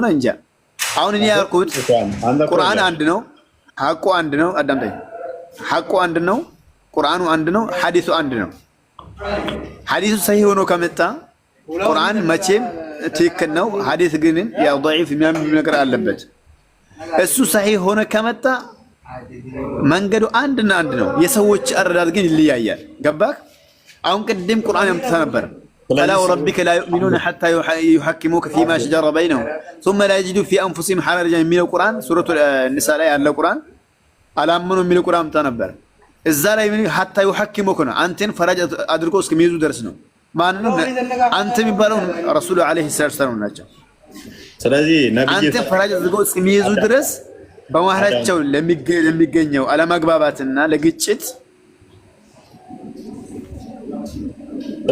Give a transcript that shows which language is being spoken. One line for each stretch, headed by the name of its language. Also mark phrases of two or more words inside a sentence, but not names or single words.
Amharic: እንጃ። አሁን እኔ ያልኩት ቁርአን አንድ ነው፣ ሐቁ አንድ ነው። አዳምጠኝ። ሐቁ አንድ ነው፣ ቁርአኑ አንድ ነው፣ ሐዲሱ አንድ ነው። ሐዲሱ ሰሂህ ሆኖ ከመጣ ቁርአን መቼም ትክክል ነው። ሐዲስ ግን ያ ضعيف የሚያምን ነገር አለበት። እሱ ሰሂህ ሆኖ ከመጣ መንገዱ አንድና አንድ ነው። የሰዎች አረዳድ ግን ይለያያል። ገባክ? አሁን ቅድም ቁርአን ያምጥታ ነበር
Arabic: فلا وربك لا يؤمنون حتى يحكموك فيما شجر بينهم ثم لا يجدوا في انفسهم حرجا من القران سوره النساء
Amharic: ላይ ያለው ቁርአን አላመኑ የሚለው ቁርአን አምጥታ ነበር። እዛ ላይ ምን
Arabic: حتى يحكموك
Amharic: ነው አንተን ፈራጅ አድርጎ እስከሚይዙ ድረስ ነው። ማንንም አንተ የሚባለው ረሱሉ
Arabic: عليه السلام
Amharic: ናቸው። ስለዚህ ነብዩ አንተን ፈራጅ አድርጎ እስከሚይዙ ድረስ በመሃላቸው ለሚገኘው አለመግባባትና ለግጭት